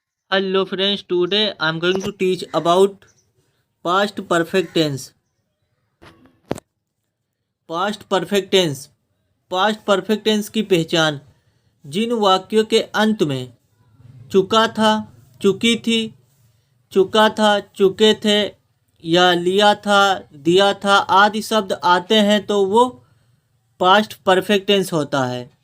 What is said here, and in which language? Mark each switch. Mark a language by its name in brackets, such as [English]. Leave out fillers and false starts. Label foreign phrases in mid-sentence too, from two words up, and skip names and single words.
[English] Hello friends, today I am going to teach about past perfect tense. Past perfect tense. Past perfect tense [Hindi] की पहचान। जिन वाक्यों के अंत में चुका था, चुकी थी, चुका था, चुके थे या लिया था, दिया था आदि शब्द आते हैं तो वो [English] past perfect tense [Hindi] होता है।